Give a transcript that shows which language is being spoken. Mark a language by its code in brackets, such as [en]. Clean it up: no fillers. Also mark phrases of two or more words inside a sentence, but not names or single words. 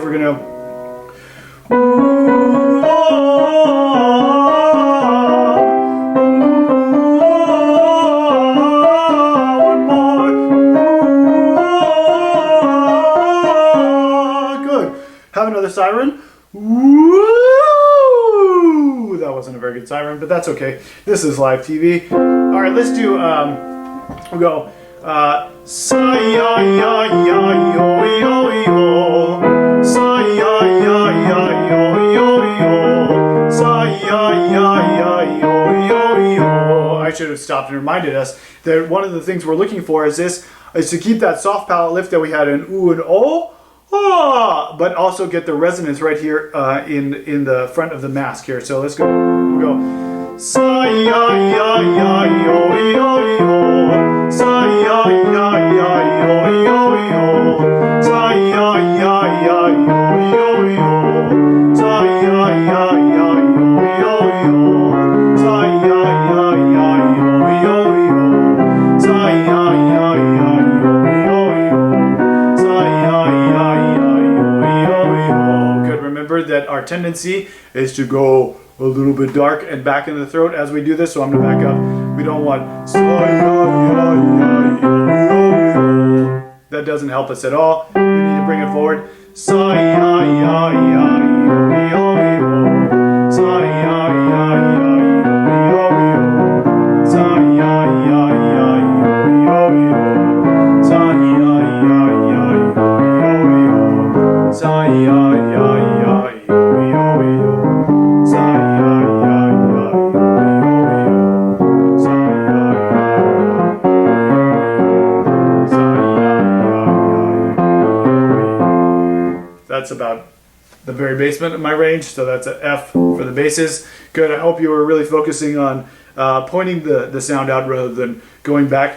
[en] We're going to. One more. Good. Have another siren. Woo! That wasn't a very good siren, but that's okay. This is live TV. All right, let's do. We'll go. Sa ya ya ya yo yo yo. Sa ya ya ya yo yo yo. Sa ya ya ya yo yo yo. I should have stopped and reminded us that one of the things we're looking for is to keep that soft palate lift that we had in oo and o. Ah, but also get the resonance right here in the front of the mask here. So let's go. We'll go. Sa ya ya ya yo yo yo. Sa ya ya ya yo yo yo. Sa ya ya ya yo yo yo. Sa ya ya ya yo yo yo. Sa ya ya ya yo yo yo. Sa ya ya ya yo yo yo. Sa ya ya ya yo yo. Good. Remember that our tendency is to go a little bit dark and back in the throat as we do this, so I'm going to back up. We don't want that doesn't help us at all. We need to bring it forward. Sa ya ya ya yo yo. Sa ya ya ya yo yo. Sa ya ya ya yo yo. Sa ya ya ya yo yo. Sa ya ya ya yo yo. Sa ya ya ya yo yo. Sa ya That's about the very basement of my range, so that's an F for the basses. Good. I hope you were really focusing on pointing the sound out rather than going back.